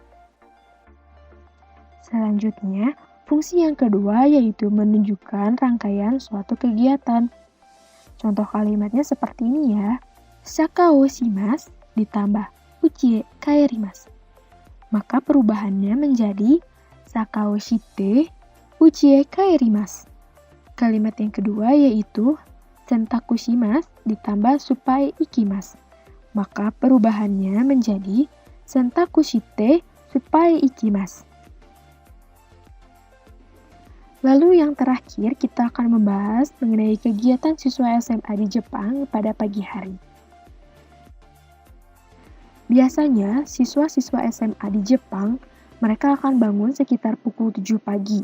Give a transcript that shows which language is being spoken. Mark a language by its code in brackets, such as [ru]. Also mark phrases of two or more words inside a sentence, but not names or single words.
[id] Selanjutnya, fungsi yang kedua yaitu menunjukkan rangkaian suatu kegiatan. Contoh kalimatnya seperti ini ya. [ja] シャカ を します [id] ditambah [ja] うち へ 帰ります. [id] Maka perubahannya menjadi [ja] シャカ を して うち へ 帰ります. [id] Kalimat yang kedua yaitu [ja] 洗濯 します [id] ditambah [ja] スーパーへ 行きます. [id] Maka perubahannya menjadi [ja] 洗濯 して スーパーへ 行きます. [id] Lalu yang terakhir kita akan membahas mengenai kegiatan siswa SMA di Jepang pada pagi hari. Biasanya siswa-siswa SMA di Jepang mereka akan bangun sekitar pukul 7 pagi.